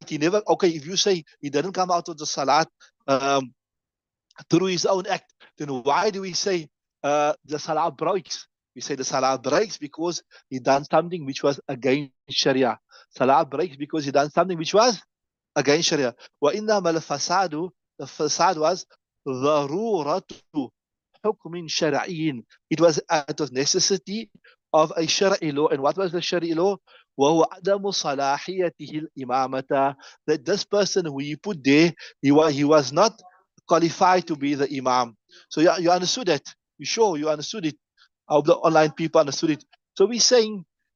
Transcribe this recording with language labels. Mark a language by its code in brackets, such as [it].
[en] He never, okay, if you say he didn't come out of the salat through his own act, then why do we say the salah breaks? We say the salah breaks because he done something which was against Sharia. Salah breaks because he done something which was against Sharia. [ar] وَإِنَّمَا الْفَسَادُ [en] The fasad was [ar] ضَرُورَةُ حُكْمٍ شَرْعِيٍّ. [en] It was out of necessity of a Shari'i law. And what was the Shari'i law? [ar] وَهُوَ عَدَمُ صَلَاحِيَتِهِ الْإِمَامَةَ. [en] That this person who you put there, he was not qualified to be the imam. So you understood that? You sure you understood it? I hope the online people understood it. So we're saying